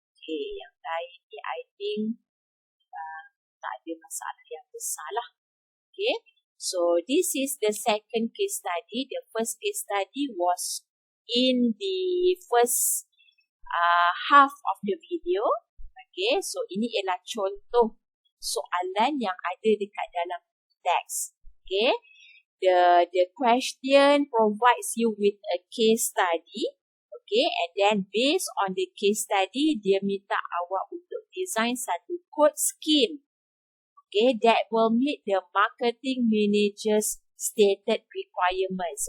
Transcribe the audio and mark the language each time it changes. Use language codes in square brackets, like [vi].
[ms] Okay, yang lain ni [en] I think [ms] tak ada masalah yang besar lah. [en] Okay, so this is the second case study. The first case study was in the first half of the video. [ms] Okay, so ini ialah contoh soalan yang ada dekat dalam teks. [en] Okay, the question provides you with a case study. Okay, and then based on the case study, [ms] dia minta awak untuk [en] design satu code scheme. Okay, that will meet the marketing manager's stated requirements.